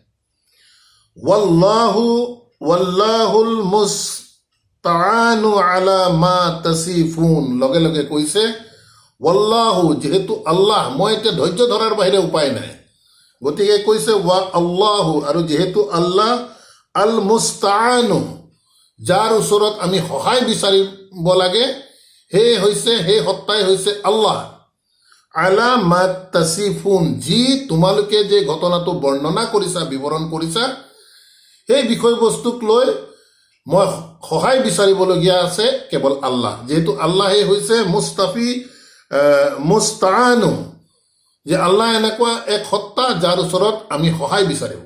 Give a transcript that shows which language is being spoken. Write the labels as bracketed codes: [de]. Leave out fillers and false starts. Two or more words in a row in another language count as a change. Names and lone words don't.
[ar] والله المستعان على ما تصفون, [as] লগে লগে কৈছে ৱাল্লাহু, যিহেতু আল্লাহ, মই এতিয়া ধৈৰ্য ধৰাৰ বাহিৰে উপায় নাই। গতিকে কৈছে [ar] و الله, [as] আৰু যিহেতু আল্লাহ [ar] المستعان, [as] যাৰ ওচৰত আমি সহায় বিচাৰিব লাগে, সেই সত্তাই হৈছে আল্লাহ। [ar] على ما تصفون, [as] যি তোমালোকে যে ঘটনাটো বৰ্ণনা কৰিছা, বিৱৰণ কৰিছা, সেই বিষয়বস্তুক লৈ মই সহায় বিচাৰিবলগীয়া আছে কেৱল আল্লাহ। যিহেতু আল্লাহে হৈছে মুস্তাআনু, যে আল্লাহ এনেকুৱা এক সত্তা যাৰ ওচৰত আমি সহায় বিচাৰিম।